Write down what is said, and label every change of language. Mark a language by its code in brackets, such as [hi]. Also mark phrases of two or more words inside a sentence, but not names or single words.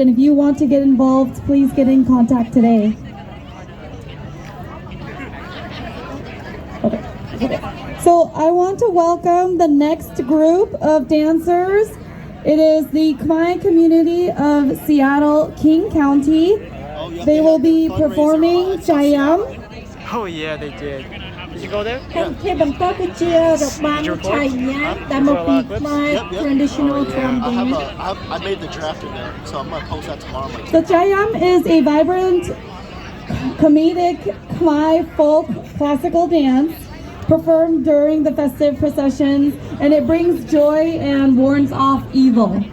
[en] And if you want to get involved, please get in contact today. So I want to welcome the next group of dancers. It is the Khmer community of Seattle, King County. They will be performing Chayam. Oh yeah, they did. Did you go there? [km] ជាបន្តគឺជារបាំឆៃញ៉ាំដែលមកពីខ្មែរ [en] traditional drum dance. I made the draft in there, so I'm gonna post that tomorrow. On my The Chayam is a vibrant, comedic Khmer folk classical dance performed during the festive processions, and it brings joy and warns off evil.